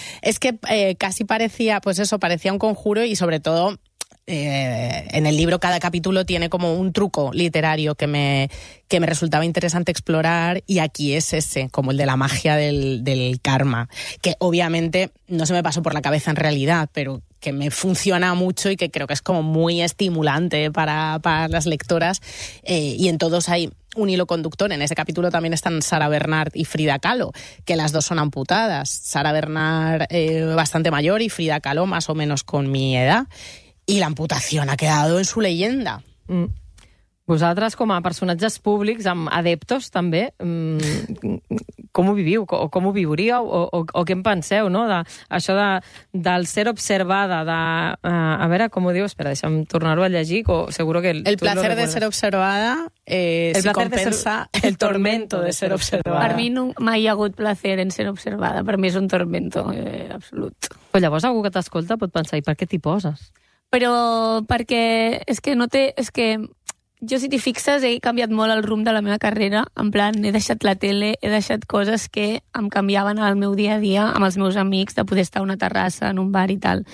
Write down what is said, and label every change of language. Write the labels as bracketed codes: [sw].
[es] Es que casi parecía, pues eso, parecía un conjuro y sobre todo en el libro cada capítulo tiene como un truco literario que me resultaba interesante explorar y aquí es ese, como el de la magia del karma, que obviamente no se me pasó por la cabeza en realidad, pero que me funciona mucho y que creo que es como muy estimulante para las lectoras y en todos hay un hilo conductor. En ese capítulo también están Sara Bernard y Frida Kahlo, que las dos son amputadas. Sara Bernard bastante mayor y Frida Kahlo más o menos con mi edad. Y la amputación ha quedado en su leyenda. [ca] Vosaltres, com a personatges públics, amb adeptos també, com ho viviu? O com ho viuríeu? O què en penseu, no? Això del ser observada, a veure, com ho diu? Espera, deixa'm tornar-ho a llegir. [es] Seguro que el placer de ser observada si compensa el tormento de ser observada. [ca] Per mi no mai hi ha hagut placer en ser observada. Per mi és un tormento absolut. Però llavors algú que t'escolta pot pensar, i per què t'hi poses? Però perquè és que no té... És que... Jo, si t'hi fixes, he canviat molt el rumb de la meva carrera. En plan, he deixat la tele, he deixat coses que em canviaven al meu dia a dia amb els meus amics, de poder estar a una terrassa, en un bar i tal.